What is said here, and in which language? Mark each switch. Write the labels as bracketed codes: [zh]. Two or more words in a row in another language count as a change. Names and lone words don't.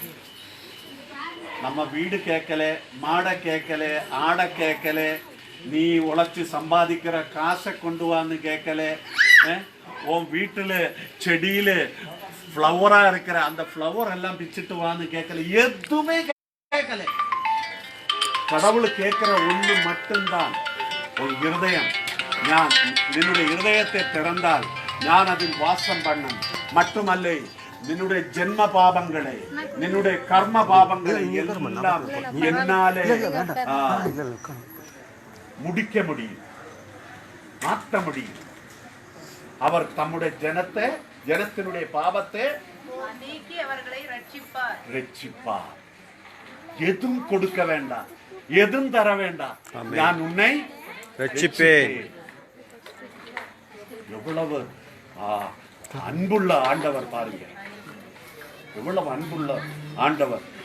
[ta] நம்ம வீடு கேட்கல, மாடை கேட்கல, ஆடை கேட்கல, நீ உழைச்சு சம்பாதிக்கிற காசை கொண்டு வான்னு கேட்கல, உன் வீட்டுல செடியில ஃப்ளவரா இருக்கிற அந்த ஃப்ளவர் எல்லாம் பிச்சுட்டு வான்னு கேட்கல, எதுவுமே கேட்கல. கடவுள் கேட்கிற ஒண்ணு மட்டும்தான், உன் இருதயம். நான் என்னுடைய இருதயத்தை திறந்தால் நான் அதில் வாசம் பண்ணேன். மட்டுமல்ல, [ml] നിന്നുടെ ജന്മ പാപങ്ങളെ, നിന്നുടെ കർമ്മ പാപങ്ങളെ എല്ലാം എന്നാലെ മുടിക്ക മുടിയും, മാറ്റ മുടിയും. അവർ തമ്മുടെ ജനത്തെ [ta] ஜனத்தினுடைய பாவத்தை நீக்கி அவர்களை ரட்சிப்பார். ரட்சிப்பார். எதுவும் கொடுக்க வேண்டாம், எதுவும் தர வேண்டாம், நான் உன்னை ரட்சிப்பேன். எவ்வளவு அன்புள்ள ஆண்டவர் பாருங்க, எவ்வளவு அன்புள்ள ஆண்டவர்.